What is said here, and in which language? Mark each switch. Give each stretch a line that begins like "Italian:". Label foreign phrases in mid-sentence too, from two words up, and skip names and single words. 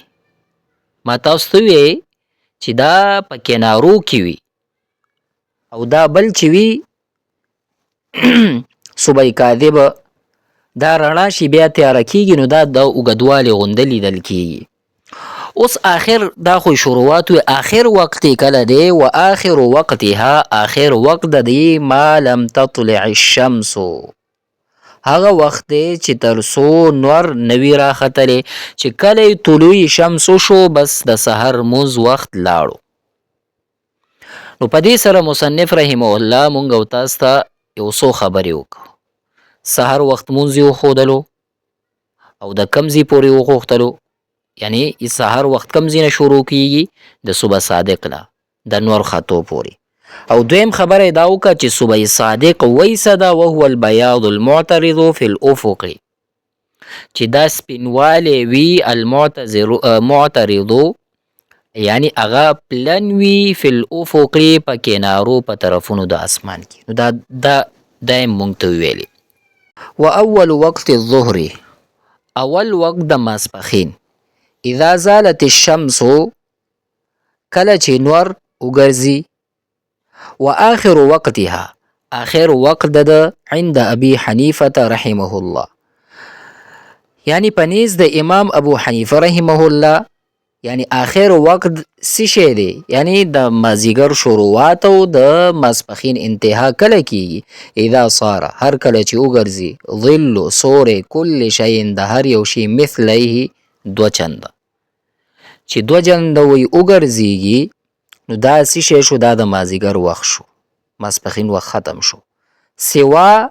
Pashto: ما تاسو ته وی چې دا په کنارو کې وي، او دا بل چې وي صبح کاذب دا رڼا شي بیا تیاره کیږي، نو دا د اوږدوالي غونده لیدل کیږي. اوس آخر دا خو شروعات وي، آخر وقت کله دی؟
Arabic: و آخر وقتها،
Pashto: آخر وقت د دې
Arabic: ما لم تطلع الشمس،
Pashto: هغه وخت دی چې تر څو نور نوي راختلی، چې کله طلوع شمس شو بس د سحر موز وخت لاړو. نو په دې سره مصنف رحمه الله مونږ او تاسو ته یو څو خبرې وکړو. سحر وخت مونځ یې وښودلو، او د کم ځای پورې وغوښتلو، یعنی سحر وخت کم ځای نه شروع کیږي؟ د صبح صادق نه د نور خطو پورې. او دویم خبره دا وکړه چې صبح صادق وایسه ده،
Arabic: وهو البیاض المعترض فی الافق،
Pashto: چې دا سپینوالی وي المعترض یعنی هغه پلن وي،
Arabic: فی الافق
Pashto: په کنارو په طرفونو د اسمان کې. نو دا یې مونږ ته ویلي.
Arabic: و اول وقت الظهر،
Pashto: اول وقت د ماسپښین.
Arabic: اذا زالت الشمس،
Pashto: کله چې نور وګرځي.
Arabic: و آخر وقتها،
Pashto: آخر وقت د
Arabic: عند ابي حنیفه
Pashto: رحمه الله، یعنی پنیز د امام ابو حنیفه رحمه الله، یعنی آخر وقت څه شی دی؟ یعنی د مازیګر شروعات او د ماسپښین انتها کله کیږي؟
Arabic: اذا صار،
Pashto: هر کله چې وګرځي،
Arabic: ظل سور کل شی،
Pashto: د هر یو شی مثلیه دو چنده، چې دو چنده وی وګرځيږي، نو دا څه شی شو؟ دا د مازیګر وخت شو، ماسپښین وخت ختم شو.